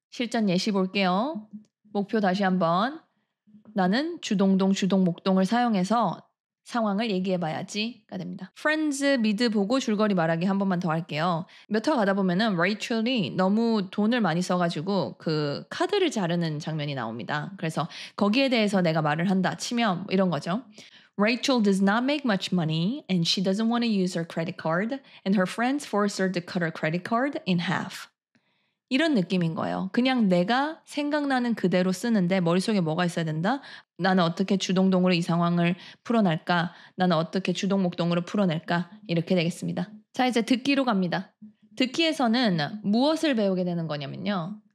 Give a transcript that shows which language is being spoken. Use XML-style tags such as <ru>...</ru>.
<ko>실전 예시 볼게요. 목표 다시 한번. 나는 주동동, 주동목동을 사용해서 상황을 얘기해봐야지가 됩니다. Friends 미드 보고 줄거리 말하기 한 번만 더 할게요. 몇 화 가다 보면은 레이첼이 너무 돈을 많이 써가지고 그 카드를 자르는 장면이 나옵니다. 그래서 거기에 대해서 내가 말을 한다 치면 이런 거죠.</ko> <en>Rachel does not make much money and she doesn't want to use her credit card and her friends force her to cut her credit card in half.</en> <ko>이런 느낌인 거예요. 그냥 내가 생각나는 그대로 쓰는데 머릿속에 뭐가 있어야 된다? 나는 어떻게 주동동으로 이 상황을 풀어낼까? 나는 어떻게 주동목동으로 풀어낼까? 이렇게 되겠습니다. 자, 이제 듣기로 갑니다. 듣기에서는 무엇을 배우게 되는 거냐면요.</ko>